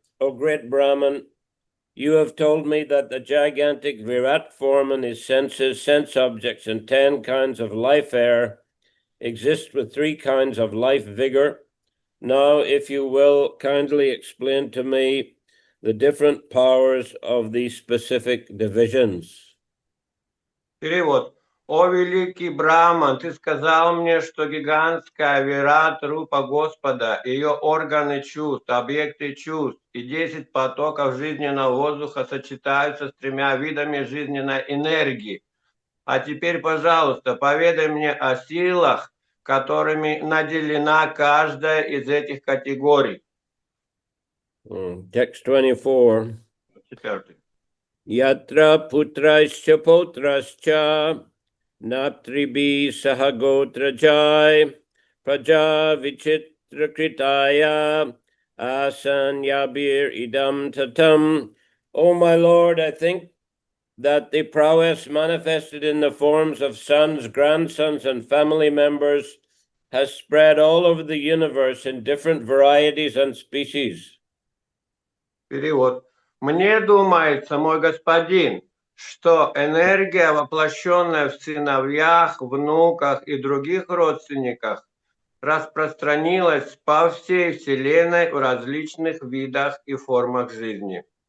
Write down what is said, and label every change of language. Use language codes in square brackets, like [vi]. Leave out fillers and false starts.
[en] O great Brahman, you have told me that the gigantic Virat form and his senses, sense objects, and 10 kinds of life air exist with 3 kinds of life vigor. Now, if you will, kindly explain to me the different powers of these specific divisions. [ru] Перевод. О великий Брахман, ты сказал мне, что гигантская Вират Рупа Господа, ее органы чувств, объекты чувств и 10 потоков жизненного воздуха сочетаются с 3 видами жизненной энергии. А теперь, пожалуйста, поведай мне о силах, которыми наделена каждая из этих категорий. [en] Text 24. [sa] Yatra putraischa potrascha natribi sahagotrajai praja vichitra kritaya asanyabir idam tatam. [en] O my Lord, I think that the prowess manifested in the forms of sons, grandsons, and family members has spread all over the universe in different varieties and species. [ru] Перевод. Мне думается, мой господин, что энергия, воплощенная в сыновьях, внуках и других родственниках, распространилась по всей Вселенной в различных видах и формах жизни.